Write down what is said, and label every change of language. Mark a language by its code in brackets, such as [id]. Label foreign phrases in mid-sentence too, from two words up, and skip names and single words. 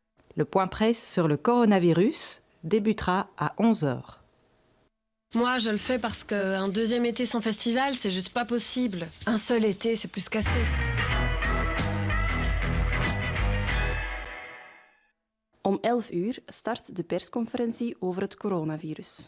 [fr] Le point presse sur le coronavirus débutera à 11 heures. Moi, je le fais parce qu'un deuxième été sans festival, c'est juste pas possible. Un seul été, c'est plus qu'assez. [nl] Om 11 uur start de persconferentie over het coronavirus.